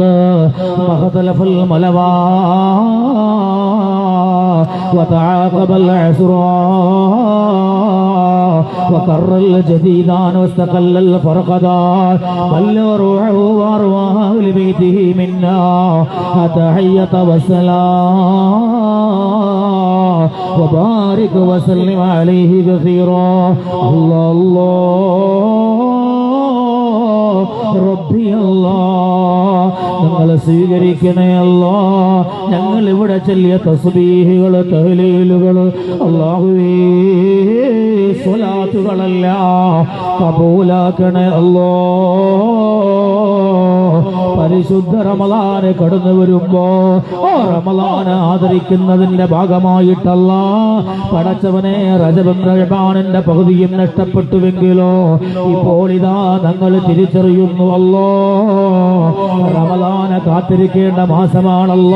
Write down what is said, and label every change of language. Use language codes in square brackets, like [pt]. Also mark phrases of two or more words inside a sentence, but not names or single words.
[ar] ما اختلف الملوان وتعاقب العسران وكر الجديدان واستقل الفرقدان بل روحه وارواح لبيته منا التحية والسلام وبارك وسلم عليه كثيرا. الله الله ربي الله. [ml] ഞങ്ങളെ സ്വീകരിക്കണേ അല്ലാ. ഞങ്ങൾ ഇവിടെ ചൊല്ലിയ തസ്ബീഹുകൾ തഹ്ലീലുകൾ അല്ലാഹുവേ സ്വലാത്തുകളല്ല കബൂലാക്കണേ അല്ലാ. പരിശുദ്ധ റമളാന് കടന്നു വരുമ്പോ റമളാന് ആദരിക്കുന്നതിന്റെ ഭാഗമായിട്ടല്ല പടച്ചവനെ റജബും റമളാനിന്റെ പകുതിയും നഷ്ടപ്പെട്ടുവെങ്കിലോ ഇപ്പോൾ ഇതാ ഞങ്ങൾ തിരിച്ചറിയുന്നു അല്ലോ റമളാന് കാത്തിരിക്കേണ്ട മാസമാണല്ലോ.